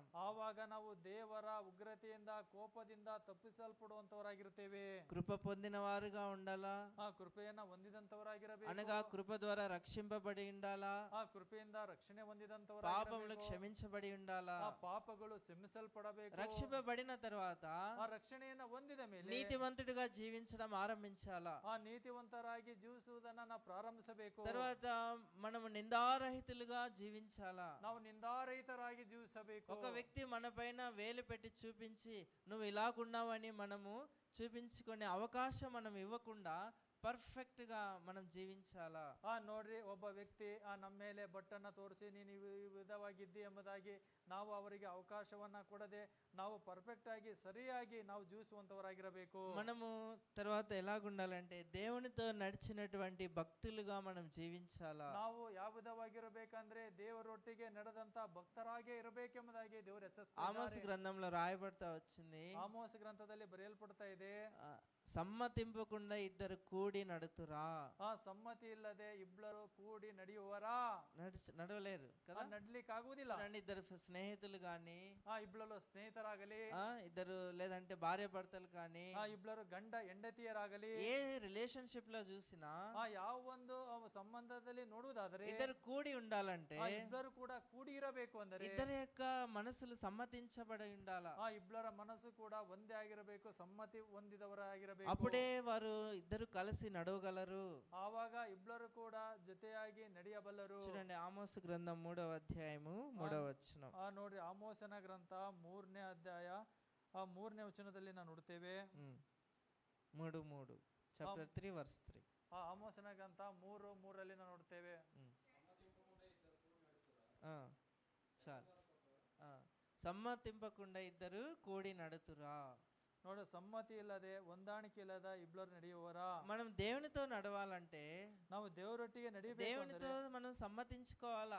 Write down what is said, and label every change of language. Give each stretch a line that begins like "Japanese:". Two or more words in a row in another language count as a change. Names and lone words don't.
Kannada: ಆವಾಗ ನಾವು ದೇವರ ಉಗ್ರತೆಯಿಂದ ಕೋಪದಿಂದ ತಪ್ಪಿಸಲ್ಪಡುವಂತವರಾಗಿರುತ್ತೇವೆ.
Telugu: కృప పొందిన వారుగా ఉండాలా,
Kannada: ಆ ಕೃಪೆಯನ್ನ ಹೊಂದಿದಂತವರಾಗಿರಬೇಕು.
Telugu: అనగా కృప ద్వారా రక్షింపబడి ఉండాలా,
Kannada: ಆ ಕೃಪೆಯಿಂದ ರಕ್ಷಣೆ
Telugu: పాపములు
Kannada: ಹೊಂದಿದಂತವರಾಗಿರಬೇಕು.
Telugu: క్షమించబడి ఉండాలా.
Kannada: ಆ ಪಾಪಗಳು ಕ್ಷಮಿಸಲ್ಪಡಬೇಕು.
Telugu: రక్షింపబడిన తర్వాత
Kannada: ಆ ರಕ್ಷಣೆಯನ್ನ ಹೊಂದಿದ ಮೇಲೆ
Telugu: నీతిమంతుడిగా జీవించడం ఆరంభించాలా.
Kannada: ಆ ನೀತಿವಂತರಾಗಿ ಜೀವಿಸುವುದನ್ನ ನಾವು ಪ್ರಾರಂಭಿಸಬೇಕು.
Telugu: తర్వాత మనము నిందారహితులుగా జీవించాలా.
Kannada: ನಾವು ನಿಂದಾರಹಿತರಾಗಿ ಜೀವಿಸಬೇಕು.
Telugu: ఒక వ్యక్తి మన పైన వేలు పెట్టి చూపించి నువ్వు ఇలాగున్నావని మనము చూపించుకునే అవకాశం మనం ఇవ్వకుండా పర్ఫెక్ట్ గా మనం జీవించాలా.
Kannada: ನೋಡ್ರಿ, ಒಬ್ಬ ವ್ಯಕ್ತಿ ನಮ್ಮ ಮೇಲೆ ಬಟ್ಟನ್ನ ತೋರಿಸಿ ನೀನು ಈ ವಿಧವಾಗಿದ್ದಿ ಎಂಬುದಾಗಿ ನಾವು ಅವರಿಗೆ ಅವಕಾಶವನ್ನ ಕೊಡದೆ ನಾವು ಪರ್ಫೆಕ್ಟ್ ಆಗಿ ಸರಿಯಾಗಿ ನಾವು ಜೀವಿಸುವಂತವರಾಗಿರಬೇಕು.
Telugu: మనము తర్వాత ఎలాగుండాలంటే దేవునితో నడిచినటువంటి భక్తులుగా మనం జీవించాలా.
Kannada: ನಾವು ಯಾವ ವಿಧವಾಗಿರಬೇಕಂದ್ರೆ ದೇವರೊಟ್ಟಿಗೆ ನಡೆದಂತ ಭಕ್ತರಾಗೆ ಇರಬೇಕೆಂಬುದಾಗಿ ದೇವರು ఆమోస్ ಎಚ್ಚರಿಸಿದ್ದಾರೆ.
Telugu: గ్రంథంలో రాయబడతా వచ్చింది,
Kannada: ಆಮೋಸ ಗ್ರಂಥದಲ್ಲಿ ಬರೆಯಲ್ಪಡ್ತಾ ಇದೆ,
Telugu: సమ్మతింపకుండా ఇద్దరు కూడి నడుతురా.
Kannada: ಸಮ್ಮತಿ ಇಲ್ಲದೆ ಇಬ್ಬರು ಕೂಡಿ ನಡೆಯುವರಾ?
Telugu: నడవలేరు కదా.
Kannada: ನಡ್ಲಿಕ್ಕೆ ಆಗುವುದಿಲ್ಲ.
Telugu: చూడండి, ఇద్దరు స్నేహితులు గాని,
Kannada: ಇಬ್ಬರು ಸ್ನೇಹಿತರಾಗಲಿ,
Telugu: ఇద్దరు లేదంటే భార్య భర్తలు కానీ,
Kannada: ಇಬ್ಬರು ಗಂಡ ಹೆಂಡತಿಯರಾಗಲಿ,
Telugu: ఏ రిలేషన్షిప్ లో చూసినా
Kannada: ಯಾವ ಒಂದು ಸಂಬಂಧದಲ್ಲಿ ನೋಡುವುದಾದರೆ
Telugu: ఇద్దరు కూడి ఉండాలంటే
Kannada: ಇಬ್ಬರು ಕೂಡ ಕೂಡಿ ಇರಬೇಕು. ಅಂದರೆ
Telugu: ఇద్దరి యొక్క మనసులు సమ్మతించబడి ఉండాలా.
Kannada: ಇಬ್ಬರ ಮನಸ್ಸು ಕೂಡ ಒಂದೇ ಆಗಿರಬೇಕು, ಸಮ್ಮತಿ ಹೊಂದಿದವರಾಗಿರಬೇಕು.
Telugu: అప్పుడే వారు ఇద్దరు కలిసి నడవగలరు.
Kannada: ಆವಾಗ ಇಬ್ಬರು ಕೂಡ ಜೊತೆಯಾಗಿ ನಡೆಯಬಲ್ಲರು.
Telugu: చూడండి, ఆమోసు గ్రంథం 3వ అధ్యాయము 3వ వచనం.
Kannada: ನೋಡ್ರಿ, ಆಮೋಸನ ಗ್ರಂಥ 3ನೇ ಅಧ್ಯಾಯ 3ನೇ ವಚನದಲ್ಲಿ ನಾವು ನೋಡ್ತೇವೆ.
Telugu: 3:3 చాప్టర్ 3 వర్స్ 3.
Kannada: ಆಮೋಸನ ಗ್ರಂಥ 3:3 ನಾವು ನೋಡ್ತೇವೆ.
Telugu: చాలు. సమ్మతింపకుండా ఇద్దరు కూడి నడుతురా.
Kannada: ನೋಡು, ಸಮ್ಮತಿ ಇಲ್ಲದೆ ಹೊಂದಾಣಿಕೆ ಇಲ್ಲದ ಇಬ್ಬರು ನಡೆಯುವರ.
Telugu: మనం దేవునితో నడవాలంటే
Kannada: ನಾವು ದೇವರೊಟ್ಟಿಗೆ ನಡಿಬೇಕು.
Telugu: దేవునితో మనం సమ్మతించుకోవాలా.